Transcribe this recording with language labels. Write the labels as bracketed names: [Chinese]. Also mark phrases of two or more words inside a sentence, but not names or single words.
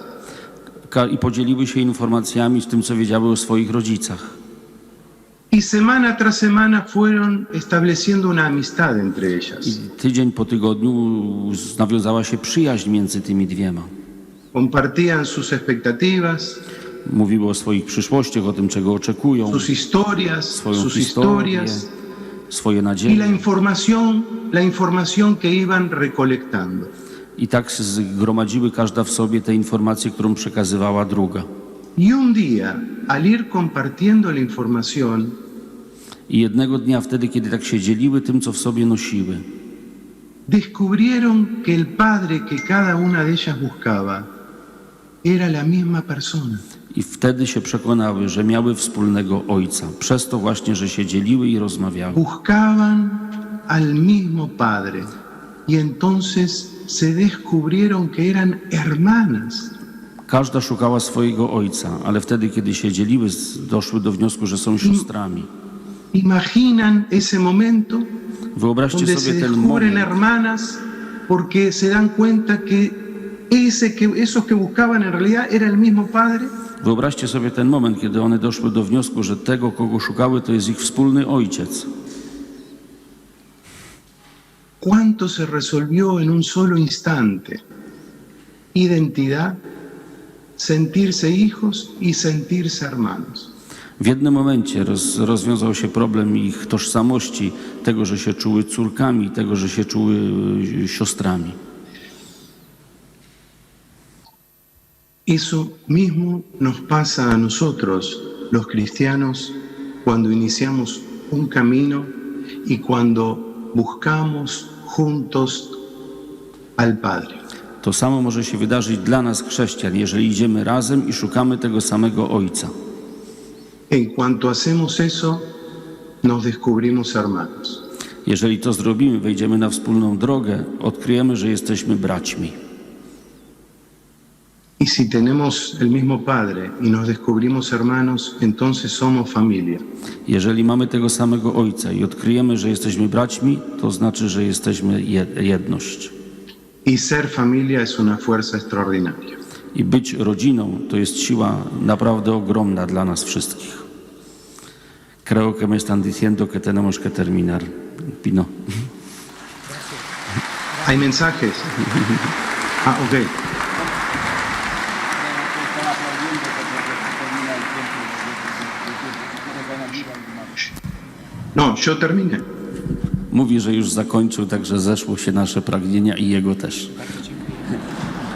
[Polish] I podzieliły się informacjami z tym, co wiedziały o swoich rodzicach. [Spanish] Y semana tras semana fueron estableciendo una amistad entre [Polish] I [Spanish] ellas. [Polish] tydzień po tygodniu nawiązała się przyjaźń między tymi dwiema. [Spanish] Compartían sus expectativas, [Polish] Mówiły o swoich przyszłościach, o tym, czego oczekują, [Spanish] sus historias, [Polish] swoją [Spanish] sus [Polish] historię, [Spanish] historias [Polish] swoje [Spanish] y [Polish] nadzieje. [Spanish] la información que iban recolectando. [Polish] I tak zgromadziły każda w sobie te informacje, którą przekazywała druga. [Spanish] Y un día, al ir compartiendo la información, [Polish] I jednego dnia wtedy, kiedy tak się dzieliły tym, co w sobie nosiły, [Spanish] descubrieron que el padre que cada una de ellas buscaba era la misma persona. [Polish] i wtedy się przekonały, że miały wspólnego ojca. Przez to właśnie, że się dzieliły i rozmawiały. [Spanish] Buscaban al mismo padre y entonces se descubrieron que eran hermanas. [Polish] Każda szukała swojego ojca, ale wtedy, kiedy się dzieliły, doszły do wniosku, że są siostrami. [Spanish] Imaginan ese momento [Polish] Wyobraźcie [Spanish] donde se [Polish] sobie ten [Spanish] descubren [Polish] moment, [Spanish] hermanas porque se dan cuenta que esos que buscaban en realidad era el mismo padre. [Polish] wyobraźcie sobie ten moment, kiedy one doszły do wniosku, że tego, kogo szukały, to jest ich wspólny ojciec. [Spanish] ¿Cuánto se resolvió en un solo instante? Identidad, sentirse hijos y sentirse hermanos. [Polish] W jednym momencie rozwiązał się problem ich tożsamości, tego, że się czuły córkami, tego, że się czuły siostrami. [Spanish] Eso mismo nos pasa a nosotros, los cristianos, cuando iniciamos un camino y cuando buscamos juntos al Padre. [Polish] To samo może się wydarzyć dla nas, chrześcijan, jeżeli idziemy razem i szukamy tego samego Ojca. [Spanish] En cuanto hacemos eso, nos descubrimos hermanos. [Polish] Jeżeli to zrobimy, wejdziemy na wspólną drogę, odkryjemy, że jesteśmy braćmi. [Spanish] Y si tenemos el mismo Padre y nos descubrimos hermanos, entonces somos familia. [Polish] Jeżeli mamy tego samego Ojca i odkryjemy, że jesteśmy braćmi, to znaczy, że jesteśmy jedność. [Spanish] Y ser familia es una fuerza extraordinaria. [Polish] I być rodziną to jest siła naprawdę ogromna dla nas wszystkich. [Spanish] Creo que me están diciendo que tenemos que terminar. Pino. ¿Hay mensajes? Ok. No, yo terminé. [Polish] Mówi, że już zakończył, także zeszło się nasze pragnienia i jego też.